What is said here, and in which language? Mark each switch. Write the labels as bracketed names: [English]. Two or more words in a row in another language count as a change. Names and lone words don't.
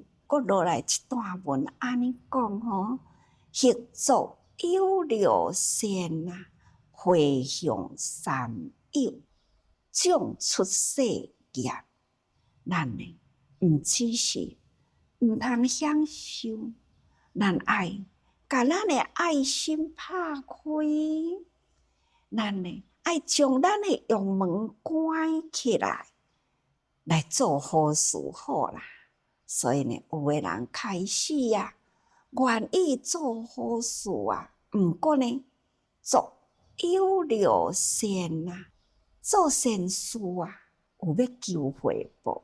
[Min Nan Chinese] 搁落来一段文安尼讲吼，行作有六善啊，回向三有，种出世业。咱呢，毋只是毋通享受，咱爱甲咱的爱心拍开，咱呢爱将咱的阳门关起来，来做好事好啦。所以呢，有的人开始啊，愿意做好事啊，毋过呢，做有六善啊，做善事啊，有要求回报。